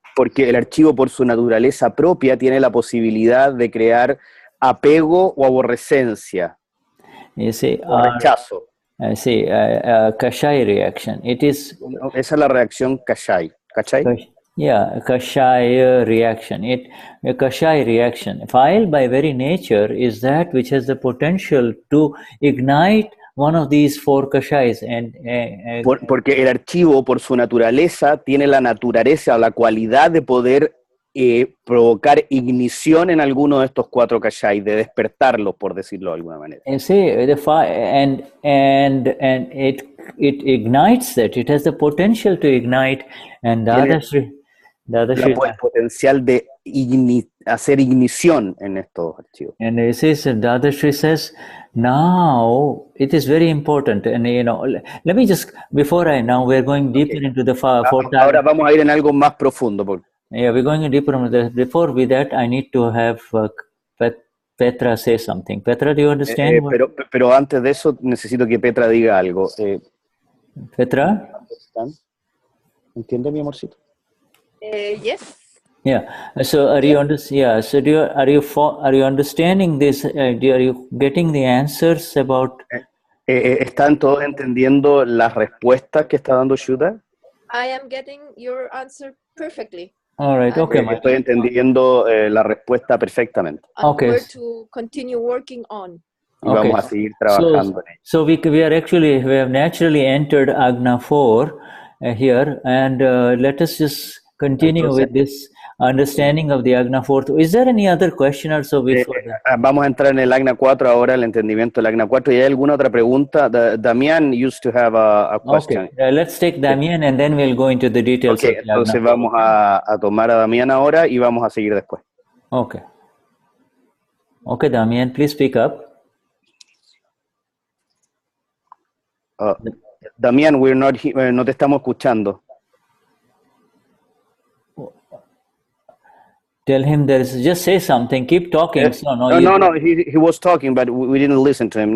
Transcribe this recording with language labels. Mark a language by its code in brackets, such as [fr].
[es] Porque el archivo por su naturaleza propia tiene la posibilidad de crear apego o aborrecencia, [en] you see, [es] o rechazo. [en] See, Kashai reaction. It is. [es] Esa es la reacción Kashai. ¿Kashai? [en] Yeah, Kashai reaction. A Kashai reaction. File by very nature is that which has the potential to ignite one of these 4 Kashais. [es] Porque el archivo, por su naturaleza, tiene la naturaleza o la cualidad de poder provocar ignición en alguno de estos 4 Kashai, de despertarlos, por decirlo de alguna manera. [en] You see, the fire, and it ignites that. It has the potential to ignite, and Dadashri [es] el potencial de hacer ignición en estos archivos. [en] And it says, Dadashri says, now it is very important, and you know, let me just now we're going deeper into the [es] Ahora vamos a ir en algo más profundo. [en] Yeah, we're going deeper into this. Before that, I need to have Petra say something. Petra, do you understand? [es] Pero antes de eso, necesito que Petra diga algo. Petra? ¿Entiende, mi amorcito? [en] Yes. Yeah. So are you So are you understanding this? Are you getting the answers about? [es] ¿Están todos entendiendo las respuestas que está dando Shuddha? [en] I am getting your answer perfectly. All right. Okay. [es] Estoy entendiendo la respuesta perfectamente. [en] Okay. We're to continue working on. [es] Y vamos a seguir trabajando en ello. [en] So we have naturally entered Agna 4 here, and let us just continue with this understanding of the Agna 4. Is there any other question also before that? [es] Vamos a entrar en el Agna 4 ahora, el entendimiento del Agna 4. ¿Y hay alguna otra pregunta? [en] Damián used to have a question. Okay, let's take Damián and then we'll go into the details. [es] Okay, entonces vamos a tomar a Damián ahora y vamos a seguir después. [en] Okay. Okay, Damián, please speak up. [es] Damián, no te estamos escuchando. [en] Tell him just say something. Keep talking. No. He was talking, but we didn't listen to him.